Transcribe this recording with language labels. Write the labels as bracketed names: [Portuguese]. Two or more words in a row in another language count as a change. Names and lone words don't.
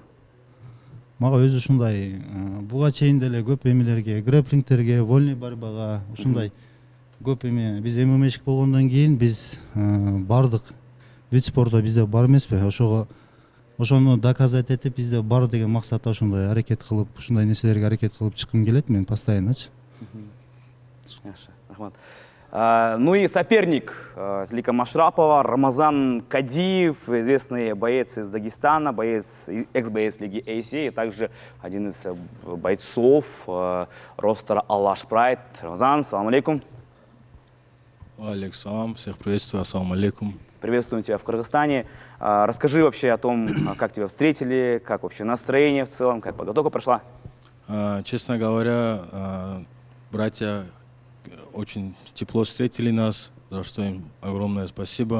[Kyrgyz] Мага өзү ушундай буга чейин деле көп эмелерге, грэплингтерге, [Russian] вольный борьбага, [Kyrgyz] ушундай көп эме биз ММАшик болгондон кийин биз бардык [Russian] вид спортто [Kyrgyz] бизде бар эмеспи? Ошону доказать этип бизде бар деген максатта ушундай аракет кылып, ушундай нерселерге аракет кылып чыккым келет мен постоянночу. Яхшы, рахмат. [Russian] Ну и соперник Тилека Машрапова, Рамазан Кадиев, известный боец из Дагестана, экс-боец Лиги ACA, и также один из бойцов ростера Алаш Прайд. Рамазан, [Arabic] سلام عليكم. عليكم السلام, [Russian] всех приветствую, [Arabic] السلام عليكم. [Russian] Приветствуем тебя в Кыргызстане. Расскажи вообще о том, как тебя встретили, как вообще настроение в целом, как подготовка прошла. Честно говоря, братья очень тепло встретили нас, за что им огромное спасибо.